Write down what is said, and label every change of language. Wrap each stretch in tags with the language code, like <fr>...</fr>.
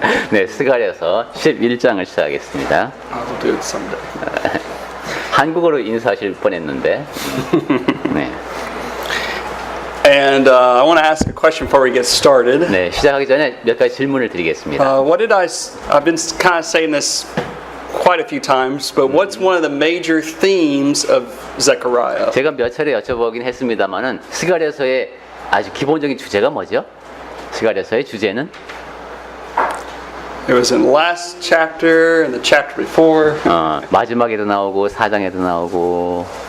<ko>네, 스가랴서 11장을 시작하겠습니다.</ko> <en>I'll do it someday.</en> <ko>한국어로 인사하실 뻔했는데. 네.</ko> <en>And I want to ask a question before we get started.</en> <ko>네, 시작하기 전에 몇 가지 질문을 드리겠습니다.</ko> <en>I've been kind of saying this quite a few times, but what's one of the major themes of Zechariah?</en> <ko>제가 몇 차례 여쭤보긴 했습니다만은 스가랴서의 아주 기본적인 주제가 뭐죠? 스가랴서의 주제는?</ko> <en>It was in the last chapter and the chapter before.</en> <ko>마지막에도 나오고 4장에도 나오고.</ko>